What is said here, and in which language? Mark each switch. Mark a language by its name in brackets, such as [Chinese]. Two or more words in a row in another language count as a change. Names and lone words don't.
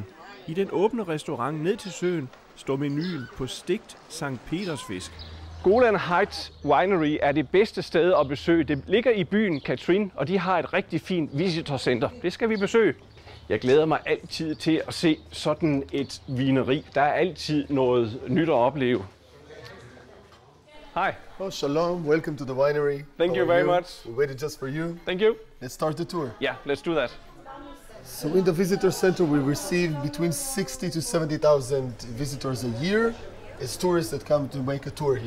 [Danish] I den åbne restaurant ned til søen står menuen på stegt Sankt Peters fisk. Golan Heights Winery er det bedste sted at besøge. Det ligger i byen Katrin, og de har et rigtig fint visitorcenter. Det skal vi besøge. Jeg glæder mig altid til at se sådan et vineri. Der er altid noget nyt at opleve. [English] Hi. Oh, shalom. Welcome to the winery. Thank you very much. We waited just for you. Thank you. Let's start the tour. Yeah, let's do that. So in the visitor center, we receive between 60 to 70,000 visitors a year. It's tourists that come to make a tour here.